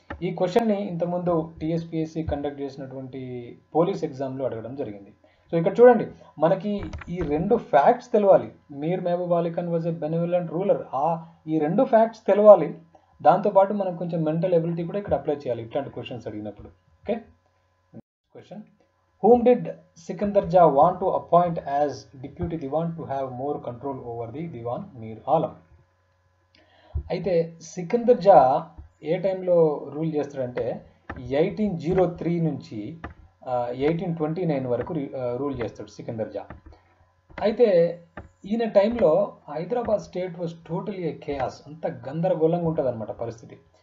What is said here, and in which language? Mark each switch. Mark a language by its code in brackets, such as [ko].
[te] ఈ క్వశ్చన్ని ఇంతకుముందు టీఎస్పీఎస్సీ కండక్ట్ చేసినటువంటి పోలీస్ ఎగ్జామ్లో అడగడం జరిగింది. సో ఇక్కడ చూడండి, మనకి ఈ రెండు ఫ్యాక్ట్స్ తెలవాలి. [en] Mir Mahbub Ali Khan was a benevolent ruler, [te] ఈ రెండు ఫ్యాక్ట్స్ తెలవాలి. దాంతోపాటు మనం కొంచెం మెంటల్ ఎబిలిటీ కూడా ఇక్కడ అప్లై చేయాలి ఇట్లాంటి క్వశ్చన్స్ అడిగినప్పుడు. [en] Okay, question, whom did Sikandar Jah want to appoint as deputy diwan to have more control over the diwan Mir Alam? [te] అయితే సికందర్ జా ఏ టైంలో రూల్ చేస్తాడంటే 1803 నుంచి 1829 వరకు రూల్ చేస్తాడు సికందర్ జా. అయితే ఈయన టైంలో Hyderabad state [en] was totally a chaos, [te] అంత గందరగోళంగా ఉంటుంది అనమాట పరిస్థితి.